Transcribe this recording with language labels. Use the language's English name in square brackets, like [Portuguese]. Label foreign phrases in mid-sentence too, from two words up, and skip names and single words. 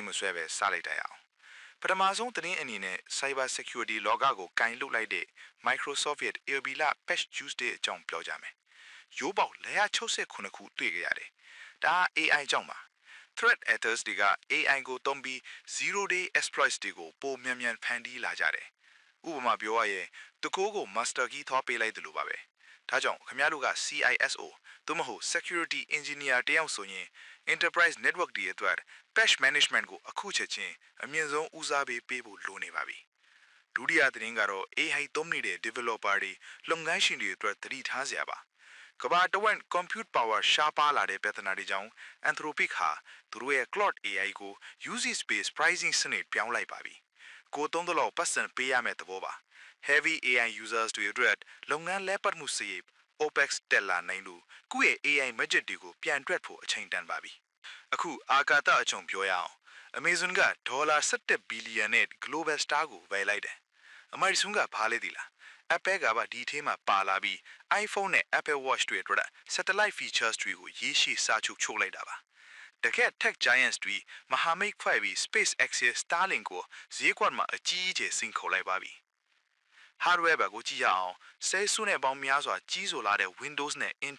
[Burmese] မဆွဲပဲစလိုက်ကြရအောင်။ပထမဆုံးသတင်းအနေနဲ့ [English] Cyber Security [Burmese] လောကကိုကင်လုလိုက်တဲ့ Microsoft ရဲ့ AirBila Patch Tuesday အကြောင်းပြောကြမယ်။ရိုးပေါက်169ခုတွေ့ကြရတယ်။ဒါ AI ကြောင့်ပါ။ [English] Threat actors [Burmese] တွေက AI ကိုသုံးပြီး [English] zero-day exploits [Burmese] တွေကိုပိုမြန်မြန်ဖန်တီးလာကြတယ်။ဥပမာပြောရရင်တကိုးကို [English] master key [Burmese] ထောက်ပေး လိုက်တယ်လို့ပါပဲ။ဒါကြောင့်ခင်ဗျားတို့က CISO သို့မဟုတ် [English] Security Engineer [Burmese] တယောက်ဆိုရင် [English] Enterprise Network [Burmese] တွေအတွက် [English] Patch Management [Burmese] ကိုအခုချက်ချင်းအမြင့်ဆုံးဦးစားပေးဖို့လိုနေပါပြီ။ဒုတိယသတင်းကတော့ AI သုံးနေတဲ့ developer တွေလုပ်ငန်းရှင်တွေအတွက်သတိထားစရာ ပါ။ကမ္ဘာတဝက် [English] compute power [Burmese] ရှားပါလာတဲ့ပြဿနာတွေကြောင့် Anthropic ဟာသူတို့ရဲ့ Claude AI ကို [English] usage based pricing [Burmese] စနစ်ပြောင်းလိုက်ပါပြီ။ကိုသုံးသလောက်ပတ်စံပေးရမယ့်သဘောပါ။ Heavy [English] AI users [Burmese] တွေအတွက်လုပ်ငန်းလဲပတ်မှုစရိတ် OPEX တက်လာနိုင်လို့ကိုယ့်ရဲ့ [English] AI budget [Burmese] တွေကိုပြန်တွက်ဖို့အချိန်တန်ပါပြီ။အခုအာ ကာသအကြောင်းပြောရအောင်။ Amazon က$17 ဘီလီယံနဲ့ Global Star ကိုဝယ်လိုက်တယ်။အမေရိကန်ကဘာလဲဒီလား။ Apple ကပါဒီထဲမှာပါလာပြီး iPhone နဲ့ Apple Watch တွေအတွက် [English] satellite features [Burmese] တွေကိုရေးရှိစာချုပ်လိုက်တာပါ။တကယ် [English] tech giants [Burmese] တွေမဟာမိတ်ဖွဲ့ပြီး SpaceX ရဲ့ Starlink ကိုဈေးကွက်မှာအကြီးအကျယ်စိန်ခေါ်လိုက်ပါပြီ။ hardware ဘက်ကိုကြည့်ရအောင်ဆဲဆုနဲ့ပေါင်းများစွာကြီးဆိုလာတဲ့ Windows နဲ့